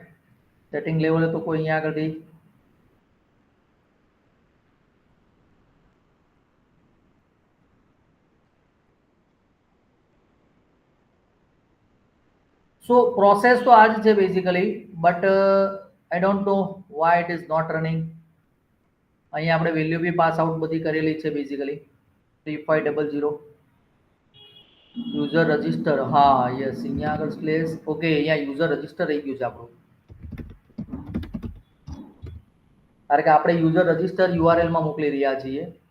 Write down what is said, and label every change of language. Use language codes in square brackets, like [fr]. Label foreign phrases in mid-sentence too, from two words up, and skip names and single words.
[en] Setting level [gu] તો કોઈ અહીંયા આગળથી. [en] So process [gu] તો આ જ છે [en] basically, but I don't know why it is not running. [gu] અહીંયા આપણે [en] value be pass out [gu] બધી કરેલી છે બેઝિકલી 3500 [en] user register. હા yes, [gu] અહીંયા આગળ સ્લેશ. ઓકે, અહીંયા [en] user register [gu] રહી ગયું છે આપણું, કારણ કે આપણે [en] user register URL [gu] માં મોકલી રહ્યા છીએ.